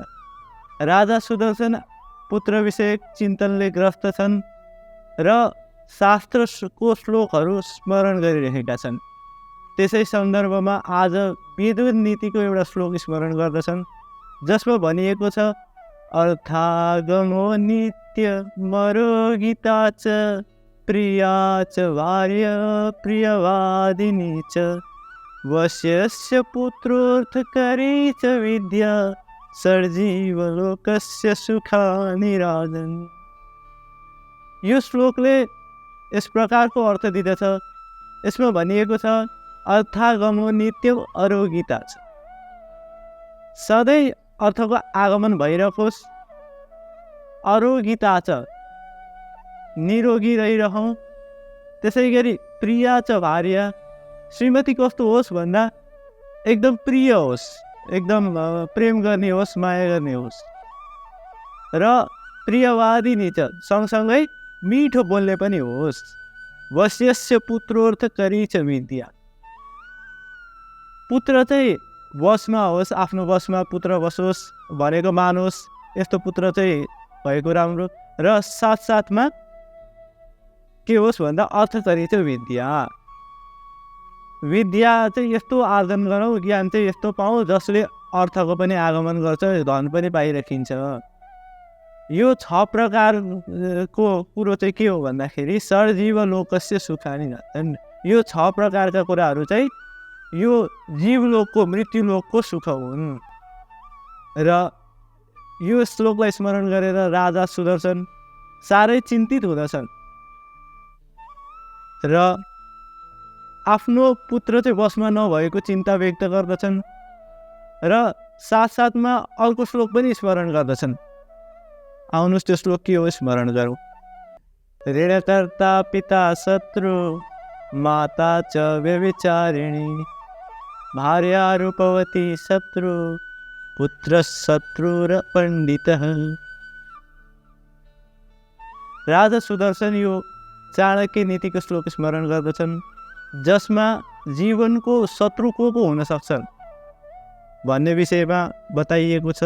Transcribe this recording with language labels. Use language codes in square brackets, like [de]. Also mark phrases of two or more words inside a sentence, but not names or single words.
[ne] राजा सुदर्शन पुत्र विषयक चिन्तनले ग्रस्त छन् र शास्त्रको श्लोकहरू स्मरण गरिरहेका छन्। त्यसै सन्दर्भमा आज विद्युत नीतिको एउटा श्लोक स्मरण गर्दछन्, जसमा भनिएको छ, [sa] अर्थागमो नित्य मरो गीता च प्रिया च भार्य प्रियवादिनी च वश्यस्य पुत्रोर्थकरी च विद्या सर्जीवलोकस्य सुखानि राजन्। [ne] यो श्लोकले यस प्रकारको अर्थ दिँदछ। यसमा भनिएको छ, [sa] अर्थागमो नित्यम अरोगिता [ne] छ। सधैँ अर्थको आगमन भइरहोस्। अरोगिता छ, निरोगी रहिरहौँ। [sa] त्यसै गरी प्रिया च भार्य, [ne] श्रीमती कस्तो होस् भन्दा एकदम प्रिय होस्, एकदम प्रेम गर्ने होस्, माया गर्ने होस्। र [sa] प्रियवादिनी च, [ne] सँगसँगै मिठो बोल्ने पनि होस्। [sa] वश्यस्य पुत्रोर्थकरी च विद्या, [ne] पुत्र चाहिँ वशमा होस्, आफ्नो वशमा पुत्र बसोस् भनेको मानोस्, यस्तो पुत्र चाहिँ भएको राम्रो। र साथसाथमा के होस् भन्दा अर्थकरी चाहिँ विद्या, विद्या चाहिँ यस्तो आर्जन गरौँ, ज्ञान चाहिँ यस्तो पाऊँ जसले अर्थको पनि आगमन गर्छ, धन पनि पाइराखिन्छ। यो 6 प्रकारको कुरो चाहिँ के हो भन्दाखेरि [sa] सर्जीव लोकस्य सुखानि राजन्। [ne] यो 6 प्रकारका कुराहरू चाहिँ यो जीवलोकको, मृत्युलोकको सुख हुन्। र यो श्लोकलाई स्मरण गरेर राजा सुदर्शन साह्रै चिन्तित हुँदछन् र आफ्नो पुत्र चाहिँ वशमा नभएको चिन्ता व्यक्त गर्दछन् र साथसाथमा अर्को श्लोक पनि स्मरण गर्दछन्। आउनुहोस् त्यो श्लोक के हो स्मरण गरौँ। [sa] ऋणकर्ता पिता शत्रु माता च व्यभिचारिणी भार्या रूपवती शत्रु पुत्र शत्रु र पण्डितः। [ne] राजा सुदर्शन यो चाणक्य नीतिको श्लोक स्मरण गर्दछन्, जसमा जीवनको शत्रु को हुन सक्छन् भन्ने विषयमा बताइएको छ।